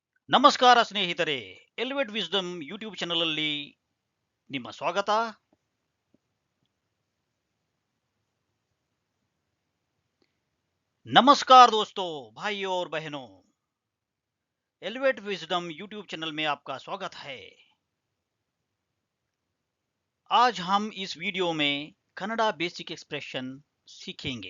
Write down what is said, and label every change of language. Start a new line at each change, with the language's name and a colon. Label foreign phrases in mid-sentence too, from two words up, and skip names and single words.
Kannada: ನಮಸ್ಕಾರ ಸ್ನೇಹಿತರೆ, ಎಲಿವೇಟ್ ವಿಸ್ಡಮ್
English: YouTube channel
Kannada: ಅಲ್ಲಿ ನಿಮ್ಮ ಸ್ವಾಗತ.
Hindi: नमस्कार दोस्तों, भाइयों और बहनों, एलिवेट विजडम
English: YouTube channel
Hindi: में आपका स्वागत है। आज हम इस वीडियो में कन्नड़ा
English: basic expression
Hindi: सीखेंगे।